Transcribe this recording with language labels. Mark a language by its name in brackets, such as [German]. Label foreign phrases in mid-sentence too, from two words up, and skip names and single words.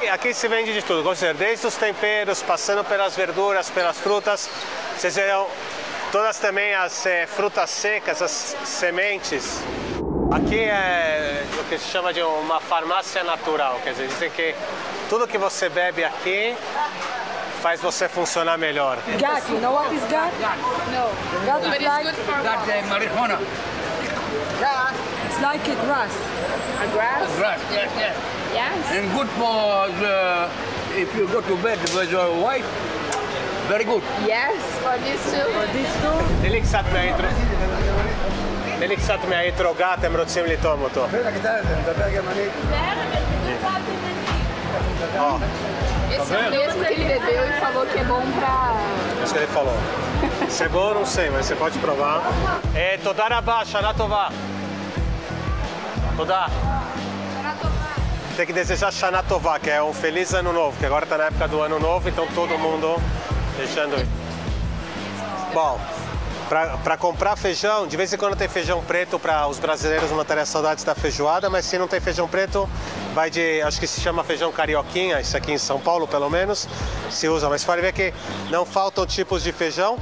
[Portuguese] Aqui se vende de tudo, desde os temperos, passando pelas verduras, pelas frutas. Vocês verão todas também as frutas secas, as sementes. Aqui é o que se chama de uma farmácia natural, quer dizer, dizem que tudo que você bebe aqui faz você funcionar melhor. [English] Gat, you know what is gat? No. Gat But is it's like, good for marijuana. it's like a grass. a grass. Grass, yes, yes. Yes. And good for if you go to bed with your wife. Very good. Yes, for this too. For this too. [Portuguese] Ele que sabe me drogar, tem [Hebrew] רוצים לטעום אותו. [Portuguese] Ó, Esse é o mesmo que ele bebeu e falou que é bom pra... isso que ele falou. Se é bom, não sei, mas você pode provar. [Hebrew] תודה רבה, שנה טובה. תודה. [Portuguese] Tem que desejar [Hebrew] שנה טובה, [Portuguese] que é um feliz ano novo, que agora está na época do ano novo, então todo mundo deixando. Bom, para comprar feijão, de vez em quando tem feijão preto para os brasileiros matarem as saudades da feijoada, mas se não tem feijão preto, vai de, acho que se chama feijão carioquinha, isso aqui em São Paulo pelo menos, se usa, mas pode ver que não faltam tipos de feijão.